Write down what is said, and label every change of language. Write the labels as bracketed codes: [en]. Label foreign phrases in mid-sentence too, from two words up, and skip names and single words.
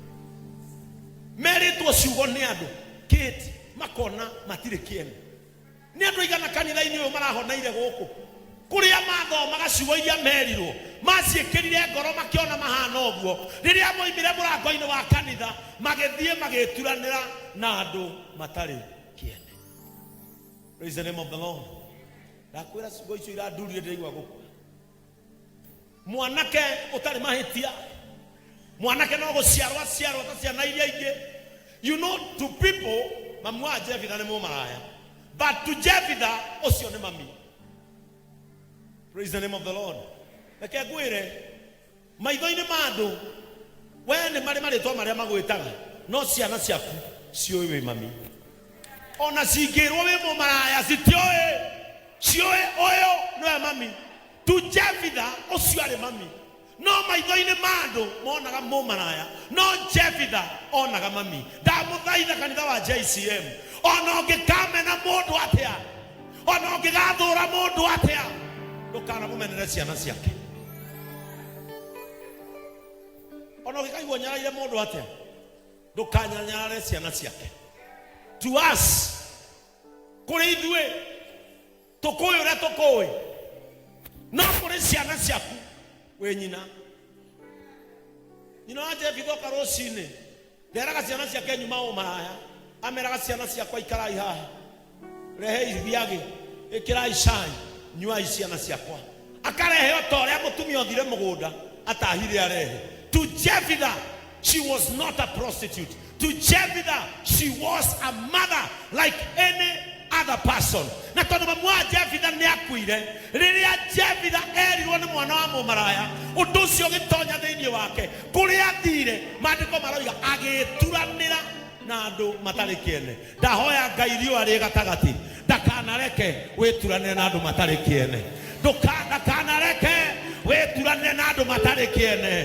[ki] meritwo ciugo ni andu kiti makona matire kiene ni andu igana kanitha-ini uyu marahoneire guku kuria mathomaga ciugo iria merirwo maciikirire ngoro makiona mahana oguo riria moimire murango-ini wa kanitha magithie magituranira na andu matari kiene. [en] Praise the name of the Lord. [ki] Ndakwira ciugo icio irandurire ndirigwa gukua mwanake utari mahitia mwanake no guciarwa ta ciana iria ingi. [en] You know, to people [ki] mamu wa Jephthah ni mumaraya, [en] but to [ki] Jephthah ucio ni mami. [en] Praise the name of the Lord. [ki] Reke ngwire maitho-ini ma andu we ni mari maritwa maria magwitaga no ciana ciaku cioi wi mami ona cingirwo wi mumaraya cioi oyo no mami. [en] To [ki] Jephthah ucio ari mami no maitho-ini ma andu monaga mumaraya no Jephthah onaga mami. Ndamuthaitha kanitha wa JCM ona ungikamena mundu atia ona ungigathura mundu atia ndukana mumenere ciana ciake ona ungikaigua nyaraire mundu atia ndukanyanyarare ciana ciake. [en] To us [ki] kuri ithue tukuyu uria tukuwi no kuri ciana ciaku we nyina wa Jephthah oka rucini nderaga ciana ciake nyuma umaraya ameraga ciana ciakwa ikarai haha rehe ithiage ikirai cai nyuai ciana ciakwa akarehe otoria mutumia othire mugunda atahire arehe. [en] To Jephthah she was not a prostitute. To Jephthah she was a mother like any other person. [ki] Na tondu mamu wa Jephthah ni akuire riria Jephthah erirwo ni mwana wa mumaraya undu ucio gitonya thiini wake kuria athire mandiko maroiga agituranira na andu matari kiene. Ndahoya Ngai riũa rĩ gatagati ndakanareke wituranire na andu matari kiene ndakanareke wituranire na andu matari kiene.